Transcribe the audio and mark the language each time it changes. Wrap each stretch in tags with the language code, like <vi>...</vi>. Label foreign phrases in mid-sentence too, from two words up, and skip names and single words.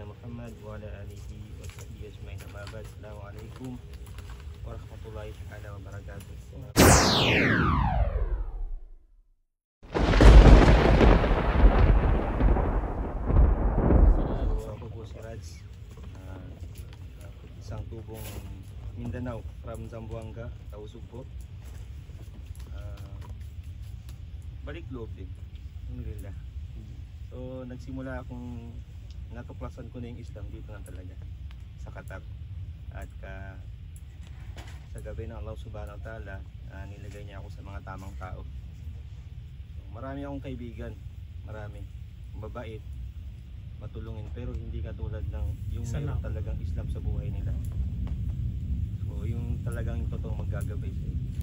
<ar>محمد وعلى آله وصحبه أجمعين. أما بعد. السلام عليكم ورحمة الله تعالى وبركاته.</ar> <tl>Ako po si Raj, isang tubong Mindanao from Zamboanga, Tausug po. Balik loob din, alhamdulillah. So nagsimula akong natuklasan ko na yung Islam dito na talaga sa Qatar. At sa gabi ng Allah</tl> <ar>سبحانه وتعالى,</ar> <tl>nilagay niya ako sa mga tamang tao. So, marami akong kaibigan, marami, mabait, matulungin, pero hindi katulad ng yung mayroon talagang Islam sa buhay nila. So yung talagang totoong maggagabay sa'yo.</tl>